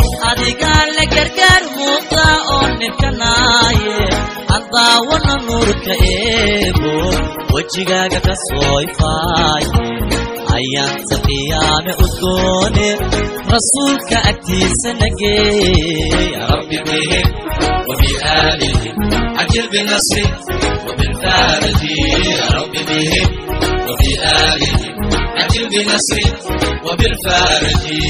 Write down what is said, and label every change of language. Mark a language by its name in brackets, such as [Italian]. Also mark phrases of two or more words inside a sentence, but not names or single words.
[Somali] Adigaa la gargaar muuqda oo nibkanaaye. Aan daawana nuurka eebo, wejigaaga ka soo ifaaye. Ayaanta qiyaame udgoone. rasuulka agtiisa nagee. [Arabic] يا رب بهم وبآلهم عجل بالنصر وبالفرج. يا رب بهم وبآلهم عجل بالنصر وبالفرج.